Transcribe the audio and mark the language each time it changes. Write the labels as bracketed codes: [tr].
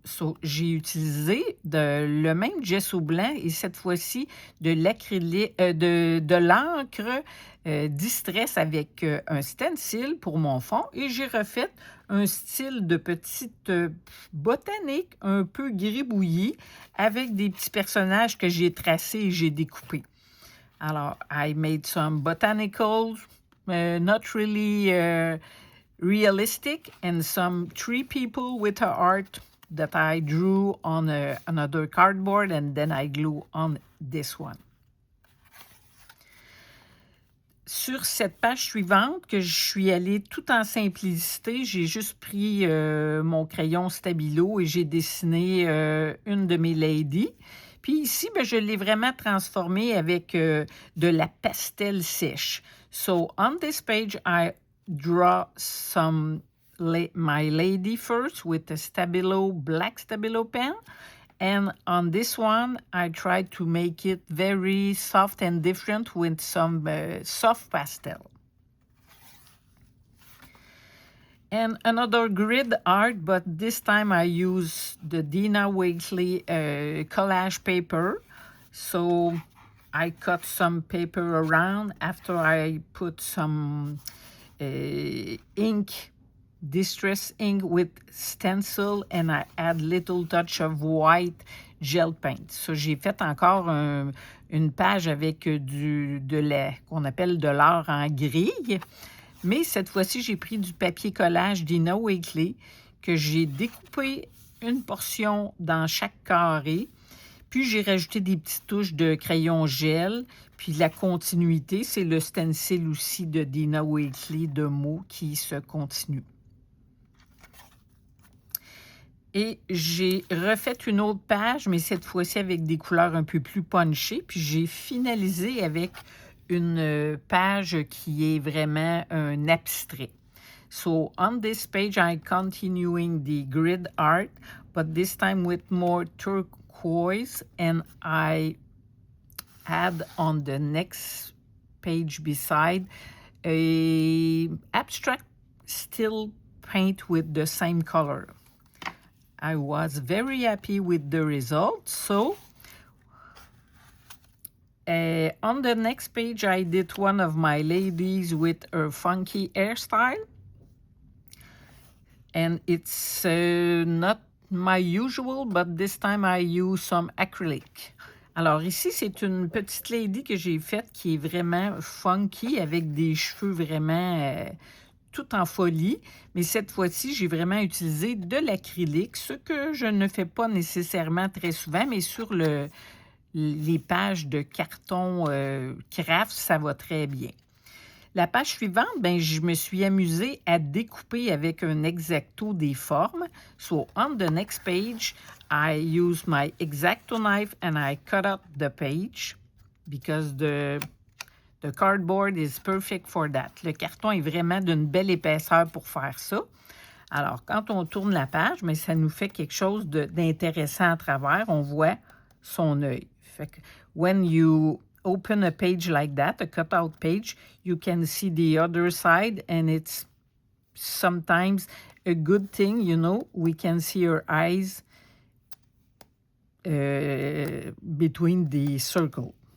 [fr] So, j'ai utilisé le même gesso blanc et cette fois-ci de l'acrylique, de l'encre distress avec un stencil pour mon fond et j'ai refait un style de petite botanique un peu gribouillis avec des petits personnages que j'ai tracés et j'ai découpés. [en] Alors, I made some botanicals, not really realistic, and some tree people with a art that I drew on another cardboard and then I glue on this one. [fr] Sur cette page suivante, que je suis allée tout en simplicité, j'ai juste pris mon crayon stabilo et j'ai dessiné une de mes ladies. Puis ici, je l'ai vraiment transformée avec de la pastel sèche. [en] So, on this page, I draw my lady first with a stabilo, black stabilo pen. And on this one, I tried to make it very soft and different with some soft pastel. And another grid art, but this time I use the Dina Wakesley collage paper. So I cut some paper around after I put some ink, distress ink with stencil, and I add little touch of white gel paint. [fr] So j'ai fait encore une page avec qu'on appelle de l'art en grille. Mais cette fois-ci, j'ai pris du papier collage Dina Wakley que j'ai découpé une portion dans chaque carré. Puis j'ai rajouté des petites touches de crayon gel. Puis la continuité, c'est le stencil aussi de Dina Wakley de mots qui se continue. Et j'ai refait une autre page, mais cette fois-ci avec des couleurs un peu plus punchées. Puis j'ai finalisé avec une page qui est vraiment un abstrait. [en] So on this page, I'm continuing the grid art, but this time with more turquoise, and I add on the next page beside a abstract still paint with the same color. I was very happy with the result. So on the next page, I did one of my ladies with her funky hairstyle. And it's not my usual, but this time I use some acrylic. [fr] Alors ici, c'est une petite lady que j'ai faite qui est vraiment funky avec des cheveux vraiment tout en folie. Mais cette fois-ci, j'ai vraiment utilisé de l'acrylique, ce que je ne fais pas nécessairement très souvent, mais sur les pages de carton craft, ça va très bien. La page suivante, ben, je me suis amusée à découper avec un X-Acto des formes. [en] So on the next page, I use my X-Acto knife and I cut out the page because the cardboard is perfect for that. [fr] Le carton est vraiment d'une belle épaisseur pour faire ça. Alors, quand on tourne la page, mais ça nous fait quelque chose d'intéressant à travers. On voit son œil. Fait que [en] when you open a page like that, a cutout page, you can see the other side, and it's sometimes a good thing, you know, we can see her eyes between the circle.